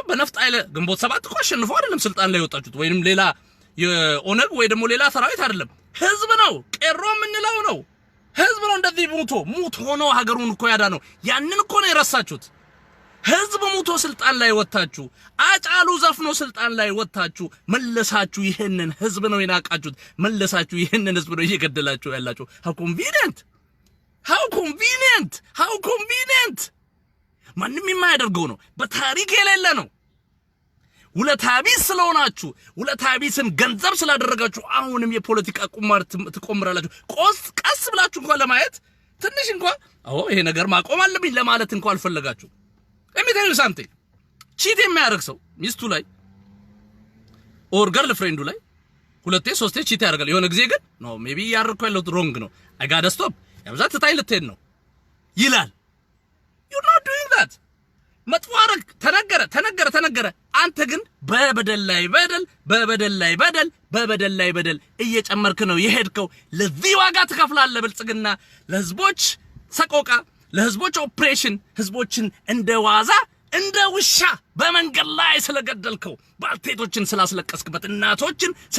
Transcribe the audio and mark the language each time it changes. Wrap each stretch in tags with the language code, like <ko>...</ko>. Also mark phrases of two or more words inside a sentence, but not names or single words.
<am>በነፍጥ አይለ ግንቦት ሰባት እኮ አሸንፎ አይደለም ስልጣን ላይ ያወጣችሁት፣ ወይንም ሌላ የኦነግ ወይ ደግሞ ሌላ ሰራዊት አይደለም። ህዝብ ነው። ቄሮ የምንለው ነው ህዝብ ነው። እንደዚህ ሙቶ ነው ሀገሩን እኮ ያዳነው። ያንን እኮ ነው የረሳችሁት። ህዝብ ሙቶ ስልጣን ላይ ወጣችሁ፣ አጫሉ ዘፍኖ ስልጣን ላይ ወጣችሁ፣ መለሳችሁ ይሄንን ህዝብ ነው የናቃችሁት። መለሳችሁ ይሄንን ህዝብ ነው እየገደላችሁ ያላችሁ። how convenient ማንም የማያደርገው ነው። በታሪክ የሌለ ነው። ውለታቢስ ስለሆናችሁ ውለታቢስን ገንዘብ ስላደረጋችሁ አሁንም የፖለቲካ ቁማር ትቆምራላችሁ። ቀስ ብላችሁ እንኳን ለማየት ትንሽ እንኳን ይሄ ነገር ማቆም አለብኝ ለማለት እንኳን አልፈለጋችሁ። ለሚታዩ</am> <en>something cheat</en> <am>የሚያደርግ ሰው ሚስቱ ላይ ኦር ገርል ፍሬንዱ ላይ ሁለቴ ሶስቴ ቺት ያደርጋል። የሆነ ጊዜ ግን</am> <en>no maybe</en> <am>ያደርኩ ያለው ሮንግ ነው</am> <en>I gotta stop</en> <am>ያብዛት ታይ ልትሄድ ነው ይላል።</am> <en>you not doing that</en> <am>መጥፎ አረግ ተነገረ። አንተ ግን በበደል ላይ በደል እየጨመርክ ነው የሄድከው። ለዚህ ዋጋ ትከፍላለህ። ብልጽግና ለህዝቦች ሰቆቃ፣ ለህዝቦች ኦፕሬሽን ህዝቦችን እንደዋዛ እንደ ውሻ በመንገድ ላይ ስለገደልከው፣ ባልቴቶችን ስላስለቀስክበት፣ እናቶችን</am>